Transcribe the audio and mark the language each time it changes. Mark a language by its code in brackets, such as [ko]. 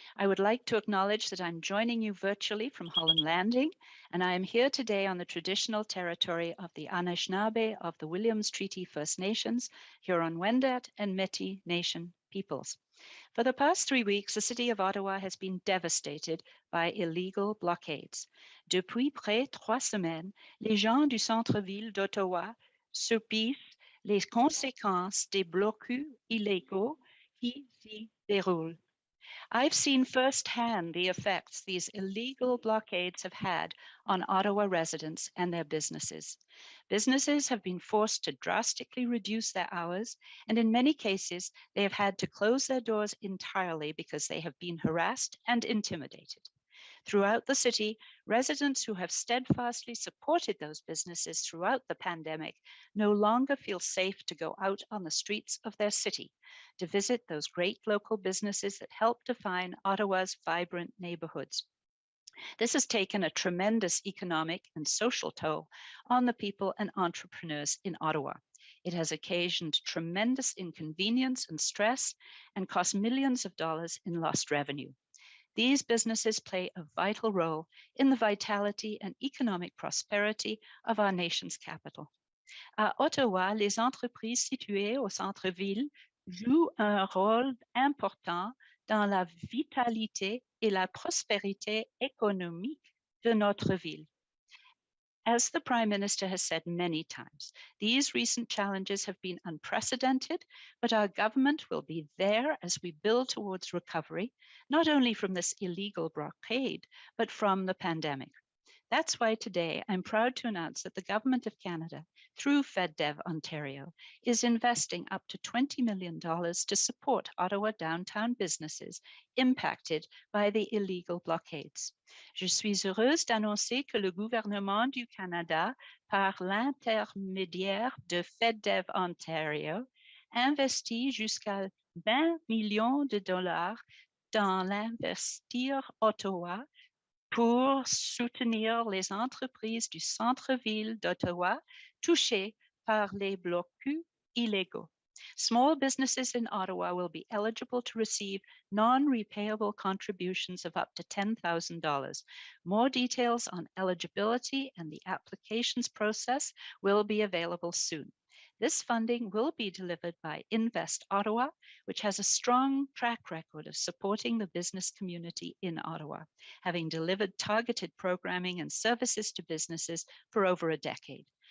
[en] I would like to acknowledge that I'm joining you virtually from Holland Landing, and I am here today on the traditional territory of the Anishinaabe of the Williams Treaty First Nations, Huron-Wendat, and Métis Nation peoples. For the past 3 weeks, the city of Ottawa has been devastated by illegal blockades. [fr] Depuis près 3 semaines, les gens du centre-ville d'Ottawa subissent les conséquences des blocus illégaux qui s'y déroulent. [en] I've seen firsthand the effects these illegal blockades have had on Ottawa residents and their businesses. Businesses have been forced to drastically reduce their hours, and in many cases, they have had to close their doors entirely because they have been harassed and intimidated. Throughout the city, residents who have steadfastly supported those businesses throughout the pandemic no longer feel safe to go out on the streets of their city to visit those great local businesses that help define Ottawa's vibrant neighborhoods. This has taken a tremendous economic and social toll on the people and entrepreneurs in Ottawa. It has occasioned tremendous inconvenience and stress and cost millions of dollars in lost revenue. These businesses play a vital role in the vitality and economic prosperity of our nation's capital. [fr] À Ottawa, les entreprises situées au centre-ville jouent un rôle important dans la vitalité et la prospérité économique de notre ville. [en] As the Prime Minister has said many times, these recent challenges have been unprecedented, but our government will be there as we build towards recovery, not only from this illegal blockade, but from the pandemic. That's why today I'm proud to announce that the Government of Canada, through FedDev Ontario, is investing up to $20 million to support Ottawa downtown businesses impacted by the illegal blockades. [fr] Je suis heureuse d'annoncer que le gouvernement du Canada, par l'intermédiaire de FedDev Ontario, investit jusqu'à 20 millions de dollars dans l'Investir Ottawa pour soutenir les entreprises du centre-ville d'Ottawa touchées par les blocus illégaux. [en] Small businesses in Ottawa will be eligible to receive non-repayable contributions of up to $10,000. More details on eligibility and the applications process will be available soon. This funding will be delivered by Invest Ottawa, which has a strong track record of supporting the business community in Ottawa, having delivered targeted programming and services to businesses for over a decade.